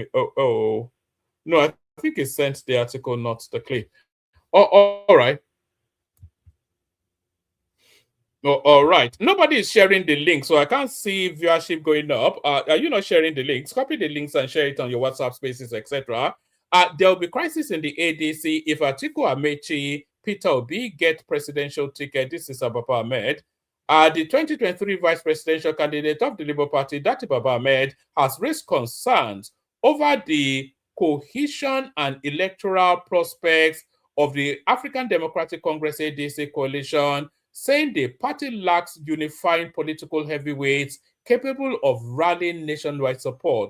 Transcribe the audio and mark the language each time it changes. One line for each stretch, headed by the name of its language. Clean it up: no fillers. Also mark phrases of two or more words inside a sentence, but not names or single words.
English: No, I think he sent the article, not the clip. All right. All right. Nobody is sharing the link, so I can't see viewership going up. Are you not sharing the links? Copy the links and share it on your WhatsApp spaces, etc. There will be crisis in the ADC if Atiku Amechi, Peter Obi get presidential ticket. This is Baba Ahmed. The 2023 vice presidential candidate of the Labour Party, Dati Baba Ahmed, has raised concerns over the cohesion and electoral prospects of the African Democratic Congress ADC coalition, saying the party lacks unifying political heavyweights capable of rallying nationwide support.